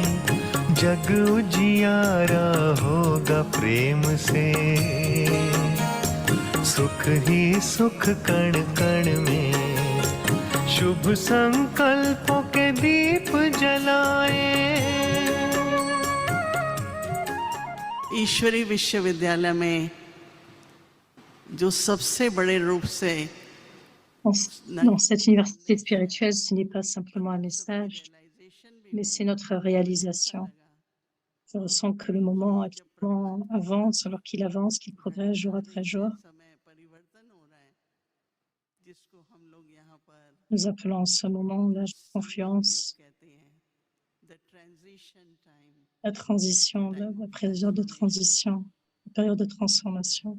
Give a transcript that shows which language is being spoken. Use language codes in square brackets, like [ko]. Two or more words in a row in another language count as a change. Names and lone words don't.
[hi] जग उजियारा होगा प्रेम से, सुख ही सुख कण कण में। शुभ संकल्पों के दीप जलाएं। ईश्वरी विश्वविद्यालय में जो सबसे बड़े रूप से [fr] Dans cette université spirituelle, ce n'est pas simplement un message, mais c'est notre réalisation. Je ressens que le moment actuellement avance, alors qu'il avance, qu'il progresse jour après jour. Nous appelons en ce moment l'âge de confiance, la transition, la période de transition, la période de transformation.